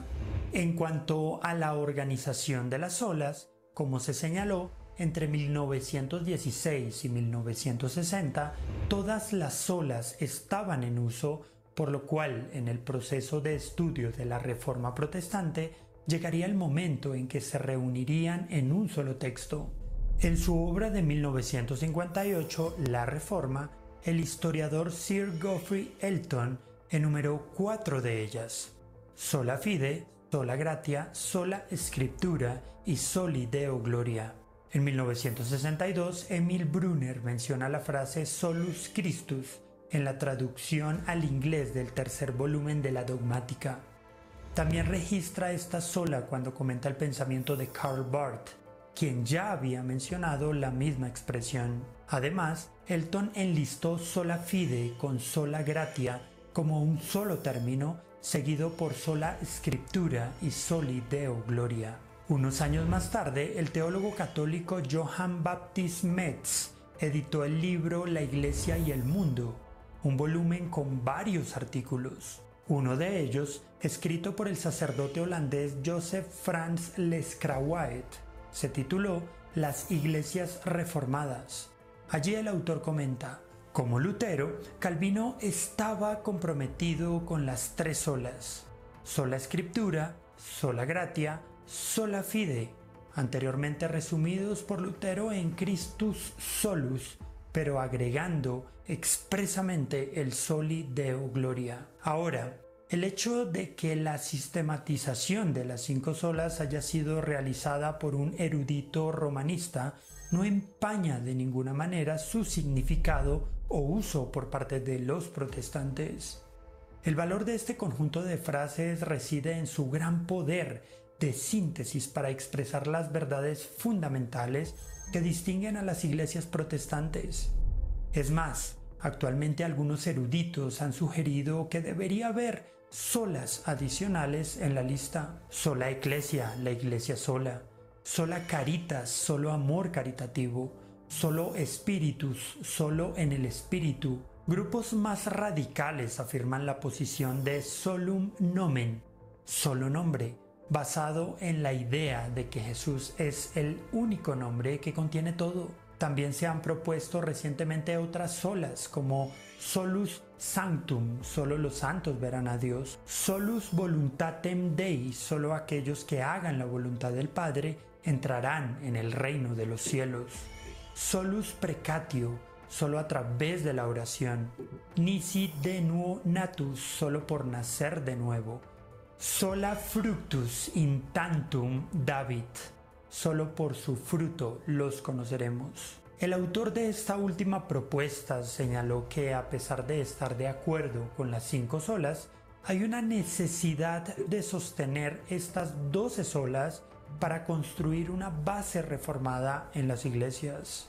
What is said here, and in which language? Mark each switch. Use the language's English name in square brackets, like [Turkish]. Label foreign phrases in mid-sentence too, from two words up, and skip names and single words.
[Spanish] En cuanto a la organización de las solas, como se señaló, entre 1916 y 1960, todas las solas estaban en uso, por lo cual en el proceso de estudio de la Reforma Protestante llegaría el momento en que se reunirían en un solo texto. En su obra de 1958, La Reforma, el historiador Sir Geoffrey Elton enumeró 4 de ellas: [Latin] sola fide, sola gratia, sola scriptura y soli Deo gloria. [Spanish] En 1962, Emil Brunner menciona la frase [Latin] solus Christus [Spanish] en la traducción al inglés del tercer volumen de la Dogmática. También registra esta sola cuando comenta el pensamiento de Karl Barth, quien ya había mencionado la misma expresión. Además, Elton enlistó [Latin] sola fide [Spanish] con [Latin] sola gratia [Spanish] como un solo término, seguido por [Latin] sola scriptura [Spanish] y [Latin] soli Deo gloria. [Spanish] Unos años más tarde, el teólogo católico Johann Baptist Metz editó el libro La Iglesia y el Mundo, un volumen con varios artículos. Uno de ellos, escrito por el sacerdote holandés Joseph Frans Lescrawait, se tituló Las Iglesias Reformadas. Allí el autor comenta: como Lutero, Calvino estaba comprometido con las 3 solas: [Latin] sola scriptura, sola gratia, sola fide, [Spanish] anteriormente resumidos por Lutero en Christus solus, pero agregando expresamente el [Latin] soli Deo gloria. [Spanish] Ahora, el hecho de que la sistematización de las 5 solas haya sido realizada por un erudito romanista no empaña de ninguna manera su significado o uso por parte de los protestantes. El valor de este conjunto de frases reside en su gran poder de síntesis para expresar las verdades fundamentales que distinguen a las iglesias protestantes. Es más, actualmente algunos eruditos han sugerido que debería haber solas adicionales en la lista: [Latin] sola ecclesia, [Spanish] la iglesia sola; [Latin] sola caritas, [Spanish] solo amor caritativo; [Latin] solo spiritus, [Spanish] solo en el espíritu. Grupos más radicales afirman la posición de [Latin] solum nomen, [Spanish] solo nombre, basado en la idea de que Jesús es el único nombre que contiene todo. También se han propuesto recientemente otras solas, como [Latin] solus sanctum, [Spanish] solo los santos verán a Dios; [Latin] solus voluntatem Dei, [Spanish] solo aquellos que hagan la voluntad del Padre entrarán en el reino de los cielos; [Latin] solus precatio, [Spanish] solo a través de la oración; [Latin] nisi de nuo natus, [Spanish] solo por nacer de nuevo; [Latin] sola fructus in tantum David, [Spanish] solo por su fruto los conoceremos. El autor de esta última propuesta señaló que, a pesar de estar de acuerdo con las 5 solas, hay una necesidad de sostener estas 12 solas para construir una base reformada en las iglesias.